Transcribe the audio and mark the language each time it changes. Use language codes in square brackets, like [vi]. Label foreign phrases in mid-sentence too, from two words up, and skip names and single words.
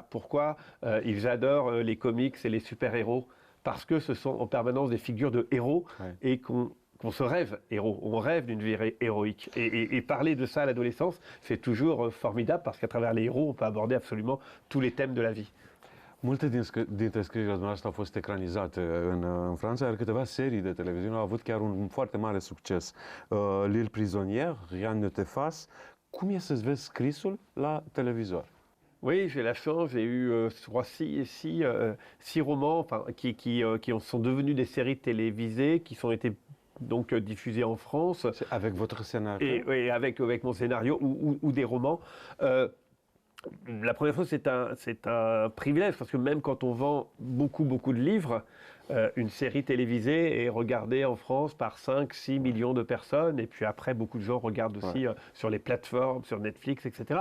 [fr] Pourquoi ils adorent les comics et les super-héros? Parce que ce sont en permanence des figures de héros et qu'on se rêve héros, on rêve d'une vie héroïque. Et parler de ça à l'adolescence, c'est toujours formidable parce qu'à travers les héros, on peut aborder absolument tous les thèmes de la vie. [ro] Multe dintre scrierile dumneavoastră au fost ecranizate în Franța, iar câteva serii de televiziune au avut chiar un foarte mare succes. L'île prisonnière, Rien ne te fasse. Cum e să-ți vezi scrisul la televizor? [fr] Oui, j'ai la chance, j'ai eu, je crois, six romans qui sont devenus des séries télévisées, qui sont été donc diffusées en France. Avec votre scénario? Et avec mon scénario ou des romans. La première chose, c'est un privilège, parce que même quand on vend beaucoup de livres, une série télévisée est regardée en France par 5-6 millions de personnes, et puis après, beaucoup de gens regardent aussi sur les plateformes, sur Netflix, etc.